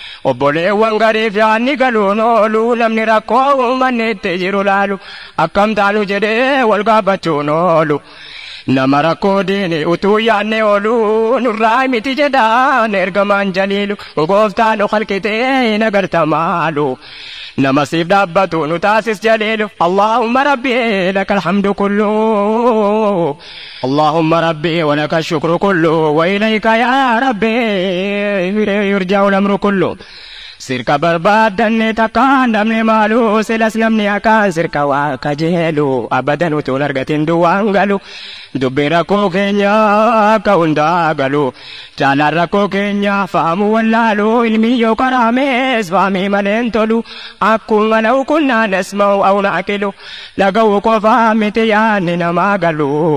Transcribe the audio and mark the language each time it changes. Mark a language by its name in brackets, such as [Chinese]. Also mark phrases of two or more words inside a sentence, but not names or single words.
[Oromo] Obboleewwan gariif yaanni galuun oolu, namni rakkoo uummanni itti jiru laalu, akkam taanu jedhee wal gaafachuun oolu. Nama rakkoo diini utuu yaanne oolu, nurraa miti jedhaan ergamaan jaliilu, gooftaan nu khalqitee hin agarta maalu. Nama siif dhaabbatu nu taasis jaliilu, [Arabic] اللهم ربي لك الحمد كله. اللهم ربي ولك الشكر كله وإليك يا ربي يرجع الأمر كله. [Oromo] Sirka barbaaddanne takkaan dhabne maalu, silas namni akkaan sirka waa kajeelu, abadan utuun argatin duwwaan galu. Dubbi rakkoo keenya akka hundaa galu, jaalaan rakkoo keenya faamu wallaalu, ilmi yoo karaamees faamii maleen tolu, akkuma lau kunnaa [Arabic] نسمع أو نعقل, [Oromo] dhaga'u qofaa miti yaanni namaa galu.